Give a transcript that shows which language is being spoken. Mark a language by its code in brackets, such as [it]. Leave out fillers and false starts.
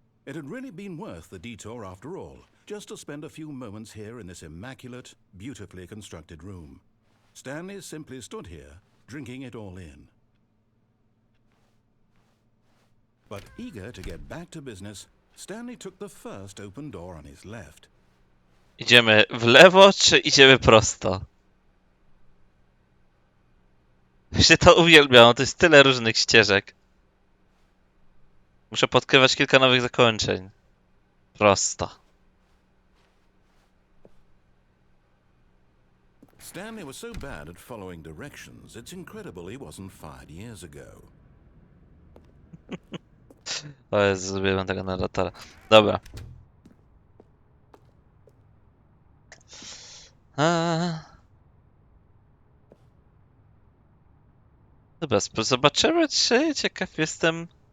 [en] It had really been worth the detour after all, just to spend a few moments here in this immaculate, beautifully constructed room. Stanley simply stood here, drinking it all in. But eager to get back to business, Stanley took the first open door on his left. [pl] Idziemy w lewo czy idziemy prosto? Się to uwielbiam, to jest tyle różnych ścieżek. Muszę podkrywać kilka nowych zakończeń. Prosto. [en] Stanley was so bad at following directions, it's incredible he wasn't fired years ago. [pl] O Jezu, zrobiłem tego narratora. Dobra. Dobra, zobaczymy, czy ciekaw jestem.